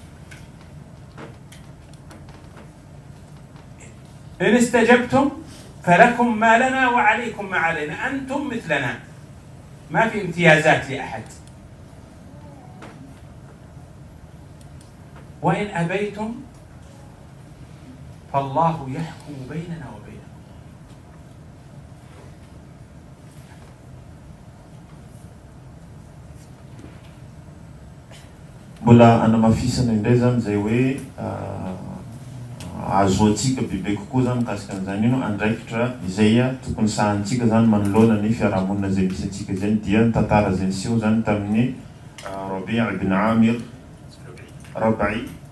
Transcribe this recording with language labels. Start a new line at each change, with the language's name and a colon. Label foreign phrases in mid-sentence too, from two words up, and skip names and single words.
Arabic: إن استجبتم فلكم ما لنا وعليكم ما علينا، أنتم مثلنا، ما في امتيازات لأحد. وإن أبيتم فالله يحكم بيننا وبينكم.
Malagasy: mbola anamafisana indray zany zay hoe azoantsika bebe kokoa zany mikasika an'izany ino andraikitra izay tokony sahantsika zany manoloana ny fiarahamonina zay misy antsika zany dia ny tantara zay niseho zany tamin'ny Rabi' ibn Amir Rabi'